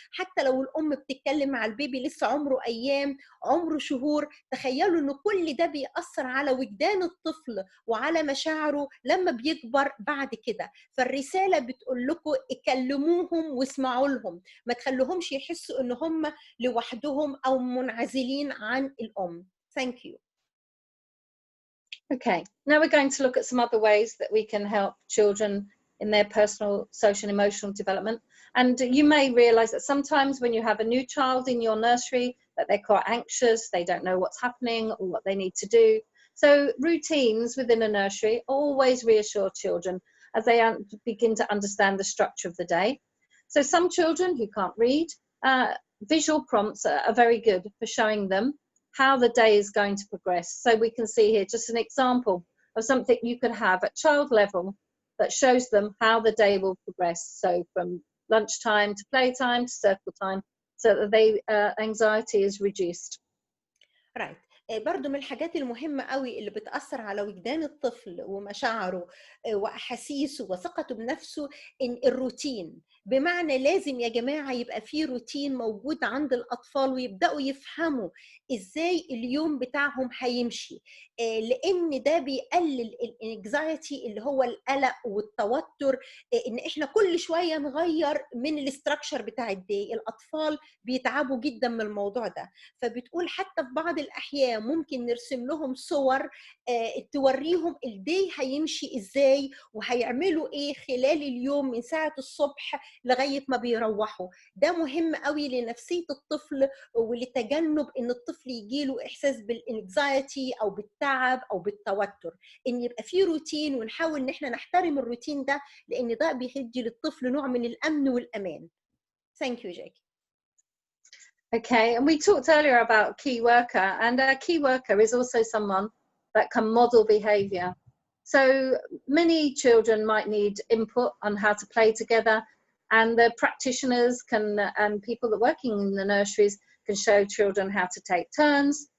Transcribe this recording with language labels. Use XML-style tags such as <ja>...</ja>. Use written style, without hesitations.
<ar>حتى لو الأم بتتكلم مع البيبي لسه عمره أيام عمره شهور، تخيلوا إن كل ده بيأثر على وجدان الطفل وعلى مشاعره لما بيكبر بعد كده. فالرسالة بتقول لكم اكلموهم واسمعوا لهم، ما تخلوهمش يحسوا إن هم لوحدهم أو منعزلين عن الأم.</ar> <en>Thank you. Okay, now we're going to look at some other ways that we can help children in their personal, social, and emotional development. And you may realize that sometimes when you have a new child in your nursery, that they're quite anxious, they don't know what's happening or what they need to do. So routines within a nursery always reassure children as they begin to understand the structure of the day. So some children who can't read, visual prompts are very good for showing them how the day is going to progress. So we can see here just an example of something you could have at child level that shows them how the day will progress. So from lunchtime to playtime to circle time, so that their anxiety is reduced. Right.</en> <ar>برضو من الحاجات المهمة قوي اللي بتأثر على وجدان الطفل ومشاعره وأحاسيسه وثقته بنفسه إن الروتين. بمعنى لازم يا جماعة يبقى فيه روتين موجود عند الأطفال ويبدأوا يفهموا إزاي اليوم بتاعهم هيمشي، لأن ده بيقلل الانكزايتي اللي هو القلق والتوتر، إن إحنا كل شوية نغير من الاستراكشر بتاع الدي. الأطفال بيتعبوا جدا من الموضوع ده. فبتقول حتى في بعض الأحيان الحياة ممكن نرسم لهم صور توريهم الدي هيمشي ازاي وهيعملوا ايه خلال اليوم من ساعة الصبح لغاية ما بيروحوا. ده مهم قوي لنفسية الطفل ولتجنب ان الطفل يجيله احساس بالانكزايتي او بالتعب او بالتوتر، ان يبقى في روتين ونحاول ان احنا نحترم الروتين ده، لان ده بيدي للطفل نوع من الامن والامان.</ar> <en>Thank you, Jackie. Okay, and we talked earlier about key worker, and a key worker is also someone that can model behaviour. So many children might need input on how to play together, and the practitioners can, and people that are working in the nurseries can show children how to take turns.</en>